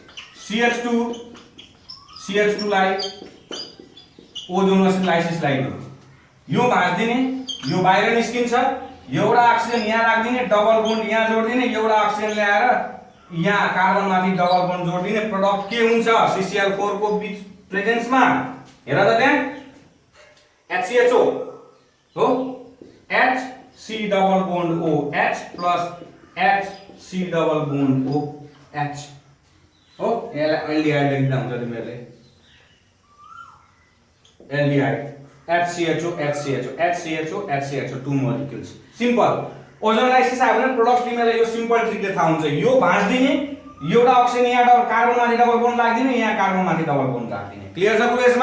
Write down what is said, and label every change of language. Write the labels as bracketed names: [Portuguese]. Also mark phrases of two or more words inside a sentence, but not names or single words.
[Nepali] जस्तै CH2 CH2 लाई [English] ozonus lysis [Nepali] लगाइदिनु, यो भाँच्दिने, यो बाहिर निस्किन्छ, एउटा अक्सिजन यहाँ राख्दिने, [English] double bond [Nepali] यहाँ जोड्दिने, एउटा अक्सिजन ल्याएर यहाँ कार्बन माथि [English] double bond [Nepali] जोड्दिने, प्रोडक्ट के हुन्छ CCl4 को बीच प्रेजेन्समा हेर त त्यहाँ HCHO हो, [English] HC double bond OH plus HC double bond OH [Nepali] हो, यसलाई एल्डिहाइड लेख्दा हुन्छ तिमीहरूले, एल्डिहाइड HCHO HCHO HCHO HCHO 2 मोलिक्युल्स, सिम्पल। [English] ozone lysis [Nepali] आयो भने प्रोडक्ट तिमीलाई यो सिम्पल ट्रिकले थाहा हुन्छ, यो भाँच्दिने, एउटा अक्सिजन यहाँ कार्बन माथि [English] double bond [Nepali] राख्दिने, यहाँ कार्बन माथि [English] double bond [Nepali] राख्दिने, क्लियर छ पुरै यसमा?